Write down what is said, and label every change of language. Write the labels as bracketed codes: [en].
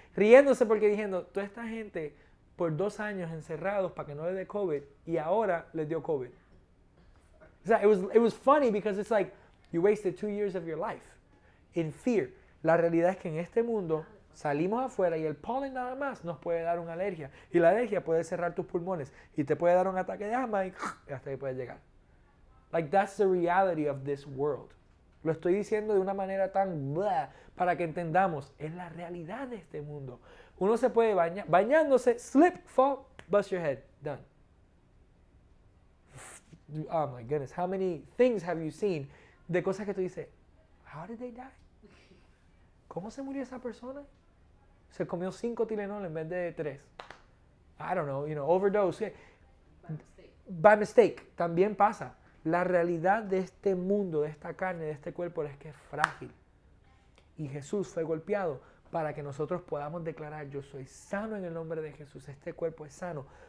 [es] Riéndose porque diciendo, toda esta gente por 2 años encerrados para que no le dé COVID y ahora les dio COVID. O sea, [en] it was funny because it's like, you wasted 2 years of your life in fear. [es] La realidad es que en este mundo salimos afuera y el polen nada más nos puede dar una alergia. Y la alergia puede cerrar tus pulmones y te puede dar un ataque de asma y hasta ahí puedes llegar. [en] Like, that's the reality of this world. [es] Lo estoy diciendo de una manera tan blah, para que entendamos. Es la realidad de este mundo. Uno se puede bañar, bañándose, [en] slip, fall, bust your head, done. Oh my goodness, how many things have you seen [es] de cosas que tú dices, [en] how did they die? [es] ¿Cómo se murió esa persona? Se comió 5 Tylenol en vez de 3. [en] I don't know, overdose. By mistake, [es] también pasa. La realidad de este mundo, de esta carne, de este cuerpo es que es frágil. Y Jesús fue golpeado para que nosotros podamos declarar, yo soy sano en el nombre de Jesús, este cuerpo es sano.